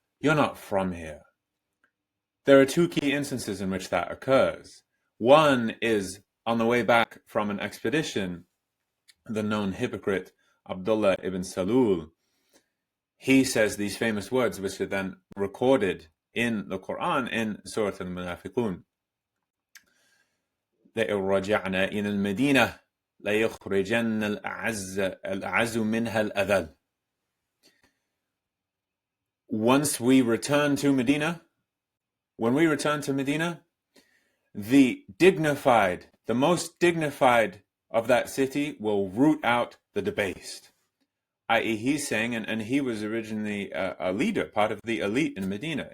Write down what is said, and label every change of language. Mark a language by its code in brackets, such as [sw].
[en] You're not from here. There are two key instances in which that occurs. One is on the way back from an expedition, the known hypocrite Abdullah ibn Salul, he says these famous words, which are then recorded in the Quran in Surah Al-Munafiqun. [ar] لئن رجعنا إلى المدينة ليخرجن الأعز منها الأذل. [en] Once we return to Medina, when we return to Medina, the dignified, the most dignified of that city will root out the debased. I.e., he's saying, and he was originally a leader, part of the elite in Medina.